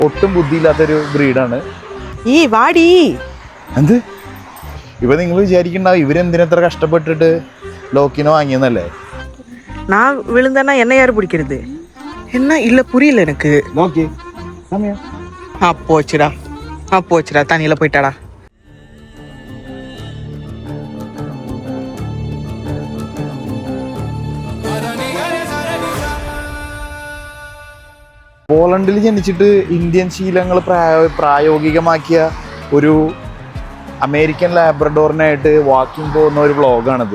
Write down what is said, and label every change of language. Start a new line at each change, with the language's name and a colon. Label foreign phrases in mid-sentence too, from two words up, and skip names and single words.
Malayalam: ഒട്ടും ബുദ്ധിയില്ലാത്തൊരു ബ്രീഡാണ്. ഈ വാടി എന്ത് ഇപ്പൊ നിങ്ങൾ വിചാരിക്കണ്ടാവും ഇവരെന്തിനത്ര കഷ്ടപ്പെട്ടിട്ട് ലോക്കിനെ വാങ്ങിയെന്നല്ലേ?
Tamil: நான் விழுந்தேன்னா என்ன யாரு பிடிக்கிறது? என்ன இல்ல புரியல எனக்கு.
Malayalam: നോക്കി
Tamil: போச்சுடா தண்ணியில போயிட்டாடா.
Malayalam: പോളണ്ടിൽ ജനിച്ചിട്ട് ഇന്ത്യൻ ശീലങ്ങൾ പ്രായോഗികമാക്കിയ ഒരു അമേരിക്കൻ ലാബ്രഡോറിനായിട്ട് വാക്കിംഗ് പോകുന്ന ഒരു വ്ളോഗാണിത്.